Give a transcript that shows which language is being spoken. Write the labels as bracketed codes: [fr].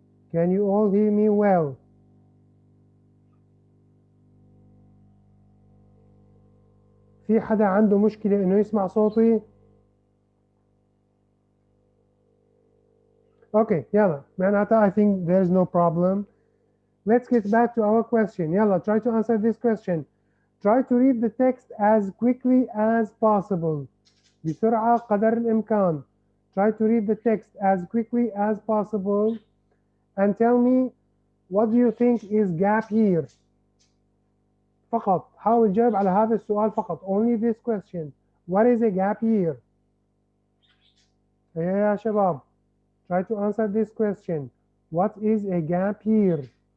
[en] Can you all hear me well? [ar] في حدا عنده مشكلة إنه يسمع صوتي؟ Okay, يلا معناتها [en] I think there's no problem. Let's get back to our question. يلا, try to answer this question. Try to read the text as quickly as possible. [ar] بسرعة قدر الإمكان. [en] Try to read the text as quickly as possible and tell me what do you think is gap here. [ar] فقط حاول جاوب على هذا السؤال فقط. [en] Only this question. What is a gap year? [ar] يا شباب, [en] try to answer this question. What is a gap year?